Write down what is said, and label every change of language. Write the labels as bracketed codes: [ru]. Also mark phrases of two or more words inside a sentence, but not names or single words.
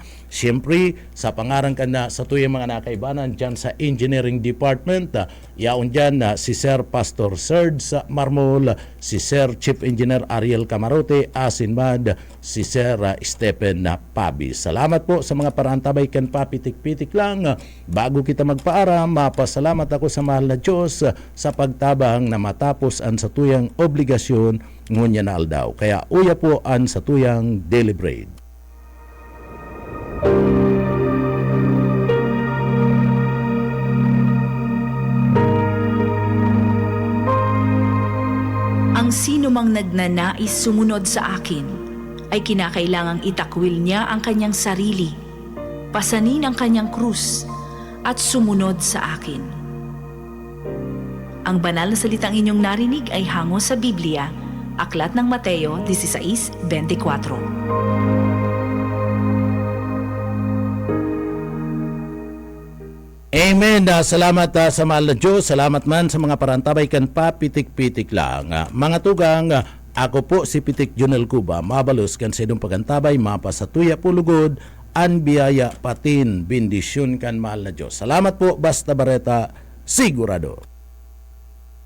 [bik] Siyempre, sa pangarang kan na sa tuyang mga nakaibanan dyan sa Engineering Department, yaon dyan si Sir Pastor Serge Marmol, si Sir Chief Engineer Ariel Camarote, asinmad si Sir Stephen Pabi. Salamat po sa mga parantabay kan papitik-pitik lang. Bago kita magpaaram, mapasalamat ako sa mahal na Diyos sa pagtabang na matapos an sa tuyang obligasyon ngunya na aldaw. Kaya uya po an sa tuyang [en] daily bread. [tl] Ang sino mang nagnanais sumunod sa akin ay kinakailangang itakwil niya ang kanyang sarili, pasanin ang kanyang krus, at sumunod sa akin. Ang banal na salitang inyong narinig ay hango sa Biblia, Aklat ng Mateo 16:24. Amen. [bik] Salamat sa mahal na Diyos. Salamat man sa mga parantabay kan papitik-pitik lang. Mga tugang, ako po si Pitik Junel Cuba. Mabalos kan sa idong pagantabay, mapasatuya pulugod, an biyaya patin, bendisyon kan mahal na Diyos. Salamat po, Basta Bareta, sigurado.